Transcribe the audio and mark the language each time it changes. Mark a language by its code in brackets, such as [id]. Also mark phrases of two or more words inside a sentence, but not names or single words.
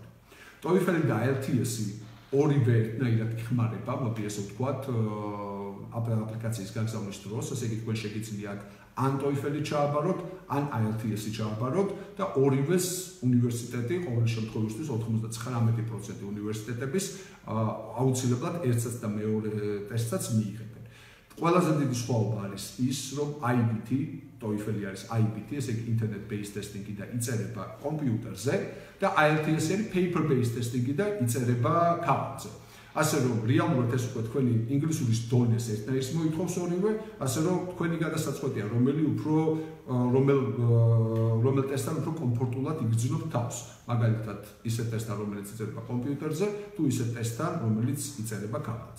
[ka] TOEFL და IELTS-ი ორივე ერთნაირად იხმარება, მოდი ესე ვთქვათ, აპლიკაციის გაგზავნის დროს, ესე იგი თქვენ შეგიძლია ან TOEFL-ი ჩააბაროთ, ან IELTS-ი ჩააბაროთ და ორივეს უნივერსიტეტი ყოველ შემთხვევაში 99% უნივერსიტეტების აუცილებლად ერთსაც და მეორე ტესტსაც მიიღებენ. ყველაზე დიდი სხვაობა არის ის, რომ IBT, TOEFL-ი არის IBT, ესე იგი [en] internet based testing- [ka] ი და იწერება კომპიუტერზე და IELTS-ი არის [en] paper based testing- [ka] ი და იწერება ქაღალდზე. ასე რომ რეალურად ეს უკვე თქვენი ინგლისურის დონეს ერთნაირს მოითხოვს ორივე, ასე რომ თქვენი გადასაწყვეტია რომელ ტესტთან უფრო კომფორტულად იგრძნობთ თავს. მაგალითად, ისეთ ტესტთან, რომელიც იწერება კომპიუტერზე, თუ ისეთ ტესტთან, რომელიც იწერება ქაღალდზე.